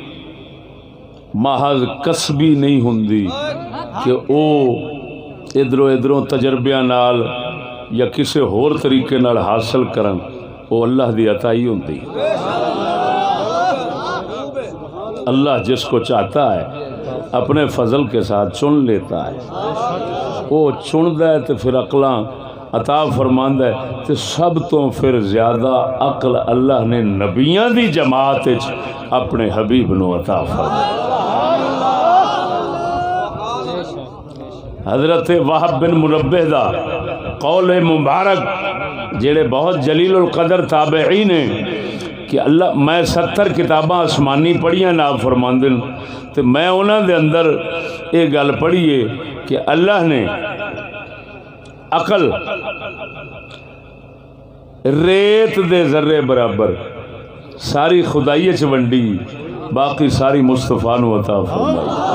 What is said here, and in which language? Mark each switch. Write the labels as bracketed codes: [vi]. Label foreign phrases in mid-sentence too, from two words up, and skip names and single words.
[pa] محض کسبی نہیں ہوندی کہ او ادھروں تجربیاں نال یا کسی ہور طریقے نال حاصل کرن، وہ اللہ دی عطائی ہوندی. [ur] اللہ جس کو چاہتا ہے اپنے فضل کے ساتھ چن لیتا ہے. [pa] وہ چندا ہے تو پھر عقلاں عطا فرماندا ہے. تو سب تو پھر زیادہ عقل اللہ نے نبیاں دی جماعت وچ اپنے حبیب نو عطا فرمایا. حضرت وہب بن منبہ دا قول مبارک جڑے بہت جلیل القدر تابعین ہیں کہ اللہ میں 70 کتاباں آسمانی پڑھیاں ناب فرماندن تو میں انہاں دے اندر یہ گل پڑھی ہے کہ اللہ نے عقل ریت دے ذرے برابر ساری خدائی چ ونڈی، باقی ساری مصطفیٰ نو عطا فرمائی.